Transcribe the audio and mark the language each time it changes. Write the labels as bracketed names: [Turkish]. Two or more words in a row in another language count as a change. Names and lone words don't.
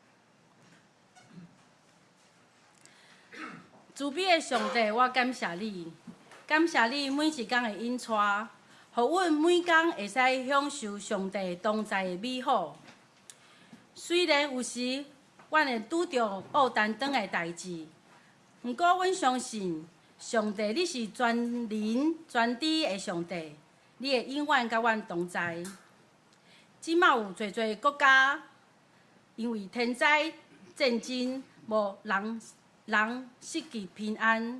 [Min Nan Chinese] 慈悲的上帝，我感谢你，感谢你每一天的引带，互阮每天会使享受上帝同在的美好。虽然有时阮会拄着恶担当的代志，毋过阮相信上帝你是全能全知的上帝，你会永远甲阮同在。即马有侪侪国家因为天灾战争，无人失去平安。